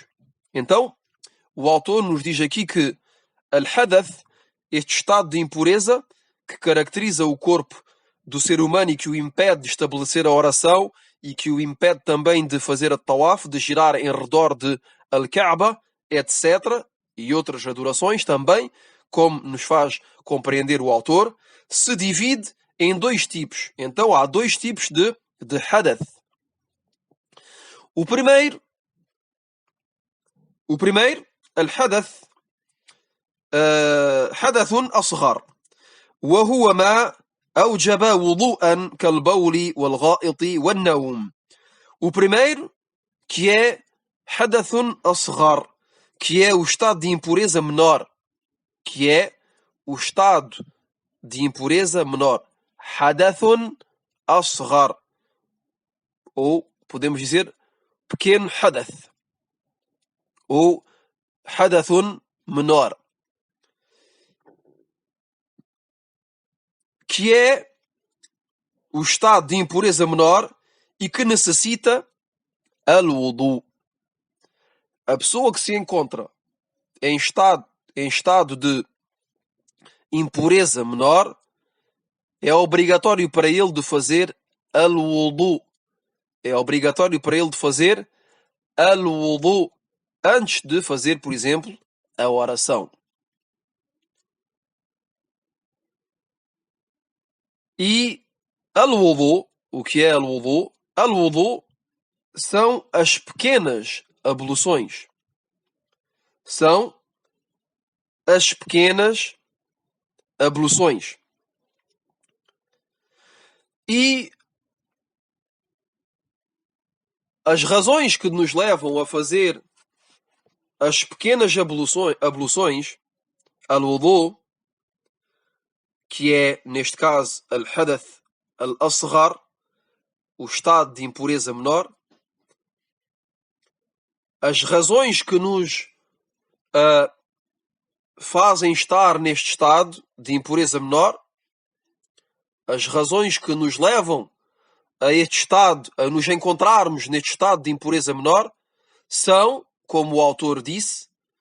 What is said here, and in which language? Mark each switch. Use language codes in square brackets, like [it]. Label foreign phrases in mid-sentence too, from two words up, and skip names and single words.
[pt] Então, o autor nos diz aqui que Al-Hadath, este estado de impureza que caracteriza o corpo do ser humano e que o impede de estabelecer a oração e que o impede também de fazer a tawaf, de girar em redor de Al-Kaaba, etc. E outras adorações também, como nos faz compreender o autor, se divide em dois tipos. Então há dois tipos de hadath. O primeiro, [ar] الحدث، حدث أصغر, وهو ما أوجب وضوءا كالبول والغائط والنوم. [pt] O primeiro, que é [ar] hadathun asghar, [pt] que é o estado de impureza menor, que é o estado de impureza menor. [ar] Hadathun asghar, [pt] ou podemos dizer pequeno hadath, ou hadathun menor, que é o estado de impureza menor e que necessita al-wudu. A pessoa que se encontra em estado de impureza menor, é obrigatório para ele de fazer al-wudu. É obrigatório para ele de fazer al-wudu antes de fazer, por exemplo, a oração. E al-wudu, o que é al-wudu? Al-wudu são as pequenas abluções. São as pequenas abluções. E as razões que nos levam a fazer as pequenas abluções, al-wudu, que é, neste caso, [ar] الحدث الأصغر, [pt] o estado de impureza menor, as razões que nos fazem estar neste estado de impureza menor, as razões que nos levam a este estado, a nos encontrarmos neste estado de impureza menor, são, como o autor disse,